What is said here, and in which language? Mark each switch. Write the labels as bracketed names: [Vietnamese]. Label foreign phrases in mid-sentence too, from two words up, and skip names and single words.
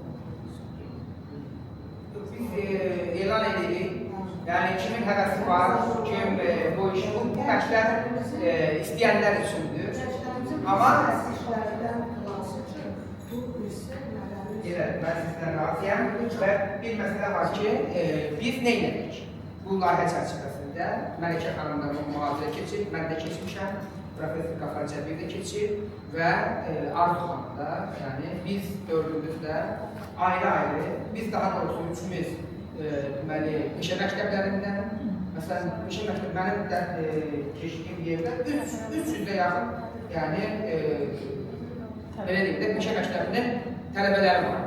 [Turkish] Biz elan edelim. Yani kimin hevesi var, kim bu işi, bu məktəb isteyenler içindir. Ama evet, ben sizden razıyım ve bir mesele var ki biz ne elədik? [Azerbaijani] Bu layihə çərçivəsində Məlikə xanımla mühazirə keçib, mən də keçmişəm, Profesör Qafar Cəbir də keçib və Arzu xanım da, yəni biz dördümüz də ayrı-ayrı, biz daha doğrusu üçümüz deməli, peşə məktəblərindən, məsələn, peşə məktəb mənim də keçdiyim yerdə 300-də yaxın, yəni belə deyim də, peşə məktəbinin tələbələri var.